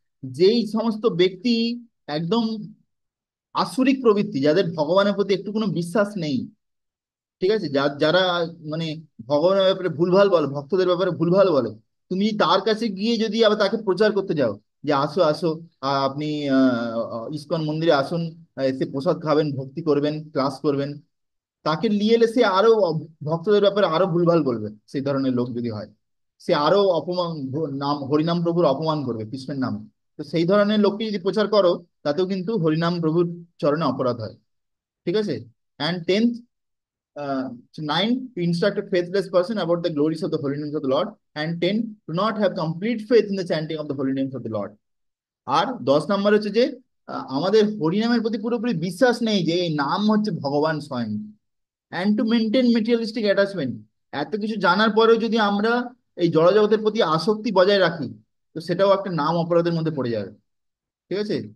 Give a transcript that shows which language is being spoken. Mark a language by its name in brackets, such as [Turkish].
[Bangla] যেই সমস্ত ব্যক্তি একদম আসুরিক প্রবৃত্তি, যাদের ভগবানের প্রতি একটু কোনো বিশ্বাস নেই, ঠিক আছে, যারা মানে ভগবানের ব্যাপারে ভুলভাল বলে, ভক্তদের ব্যাপারে ভুলভাল বলে, তুমি তার কাছে গিয়ে যদি আবার তাকে প্রচার করতে যাও যে আসো আসো, আপনি ইসকন মন্দিরে আসুন, এসে প্রসাদ খাবেন, ভক্তি করবেন, ক্লাস করবেন, তাকে নিয়ে এলে সে আরো ভক্তদের ব্যাপারে আরো ভুলভাল বলবে। সেই ধরনের লোক যদি হয়, সে আরো অপমান, নাম হরিনাম প্রভুর অপমান করবে কৃষ্ণের নামে। তো সেই ধরনের লোককে যদি প্রচার করো, তাতেও কিন্তু হরিনাম প্রভুর চরণে অপরাধ হয়। ঠিক আছে। [English] And 10th, 9, to instruct a faithless person about the glories of the holy names of the Lord, and 10, to not have complete faith in the chanting of the holy names of the Lord. [Bangla] আর 10 নম্বর হচ্ছে যে আমাদের হরিনামের প্রতি পুরোপুরি বিশ্বাস নেই যে এই নাম হচ্ছে ভগবান স্বয়ং। [English] And to maintain materialistic attachment. [Bangla] এত কিছু জানার পরেও যদি আমরা এই জড়জগতের প্রতি আসক্তি বজায় রাখি, তো সেটাও একটা নাম অপরাধের মধ্যে পড়ে যাবে। ঠিক আছে।